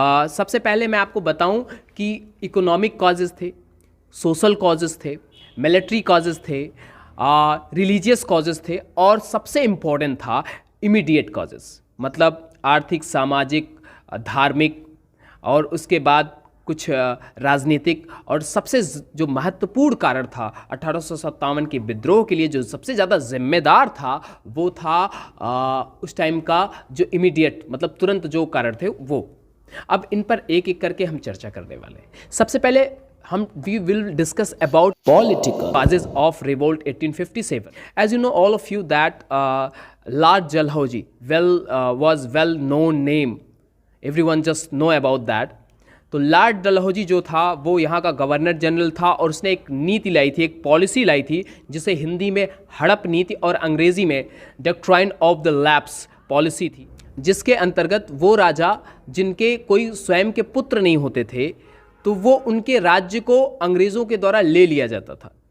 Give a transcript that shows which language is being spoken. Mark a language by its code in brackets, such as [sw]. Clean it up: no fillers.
[hi] सबसे पहले मैं आपको बताऊं कि इकोनॉमिक कॉजेज़ थे, सोशल कॉजेज़ थे, मिलिट्री कॉजेज़ थे, रिलीजियस कॉजेज़ थे और सबसे इम्पॉर्टेंट था इमीडिएट कॉजेज़, मतलब आर्थिक, सामाजिक, धार्मिक और उसके बाद कुछ राजनीतिक। और सबसे जो महत्वपूर्ण कारण था 1857 के विद्रोह के लिए, जो सबसे ज़्यादा जिम्मेदार था, वो था उस टाइम का जो इमीडिएट, मतलब तुरंत जो कारण थे वो। अब इन पर एक एक करके हम चर्चा करने वाले हैं। सबसे पहले [en] we will discuss about political causes of revolt 1857. As you know, all of you, that Lord Dalhousie was well known name, everyone just know about that. [hi] तो लॉर्ड डलहौजी जो था वो यहाँ का गवर्नर जनरल था और उसने एक नीति लाई थी, एक पॉलिसी लाई थी जिसे हिंदी में हड़प नीति और अंग्रेजी में doctrine of the lapse policy थी, जिसके अंतर्गत वो राजा जिनके कोई स्वयं के पुत्र नहीं होते थे तो वो उनके राज्य को अंग्रेज़ों के द्वारा ले लिया जाता था।